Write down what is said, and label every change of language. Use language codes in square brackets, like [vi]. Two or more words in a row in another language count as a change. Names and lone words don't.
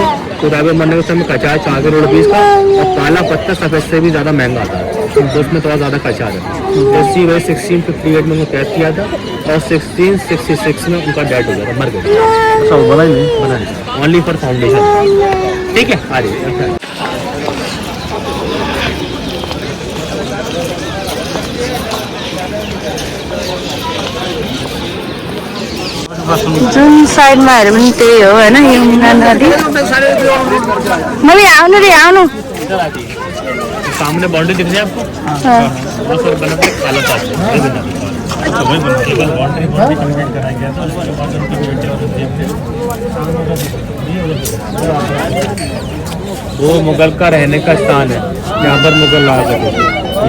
[hi] तो ताजमहल बनने के समय खर्चा 4 करोड़ रुपीज़ का, और काला पत्थर सफेद से भी ज़्यादा महंगा आता है, तो उसमें थोड़ा ज़्यादा खर्चा आता है। तो इसी वजह 1658 में उनको कैद किया था, और 1666 में उनका डेथ हो गया था, मर गया। सब बना नहीं, [en] only for foundation, [hi] ठीक है। आ रही [ne] जुन साइडमा हेऱ्यो भने त्यही हो होइन, यमुना नदी। मम्मी आउनु रे, आउनु। [hi] सामने बाउंड्री दिख रही है आपको? हाँ। वो सर बना के काला ताजमहल, अच्छा वही बना के [en] boundary complete [hi] कराया गया था। उसके बाद उनके बेटे और वो मुगल का रहने का स्थान है, यहाँ पर मुगल रहा करते थे।